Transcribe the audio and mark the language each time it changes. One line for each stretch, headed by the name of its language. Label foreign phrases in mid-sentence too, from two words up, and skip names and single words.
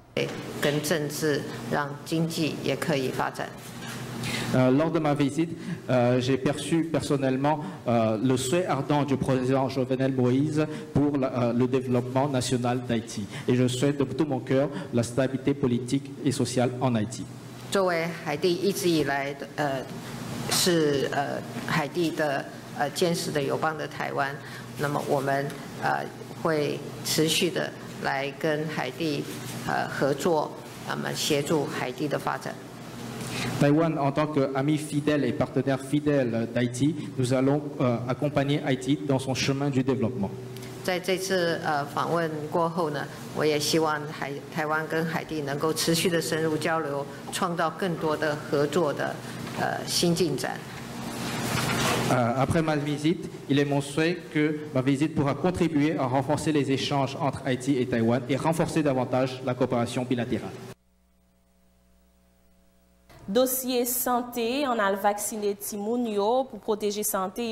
French: Lors de ma visite, j'ai perçu personnellement le souhait ardent du président Jovenel Moïse pour le développement national d'Haïti. Et je souhaite de tout mon cœur la stabilité politique et sociale en Haïti.
Chinese: 作为海地一直以来是海地的坚实的友邦的台湾，那么我们会持续的来跟海地合作，那么协助海地的发展。
French: Taïwan, en tant qu'ami fidèle et partenaire fidèle d'Haïti, nous allons accompagner Haïti dans son chemin du développement.
Chinese: 在这次访问过后呢，我也希望台湾跟海地能够持续的深入交流，创造更多的合作的新进展。
French: Après ma visite, il est mon souhait que ma visite pourra contribuer à renforcer les échanges entre Haïti et Taïwan et renforcer davantage la coopération bilatérale. Dossier santé, on a le vacciné Timounio pour protéger santé.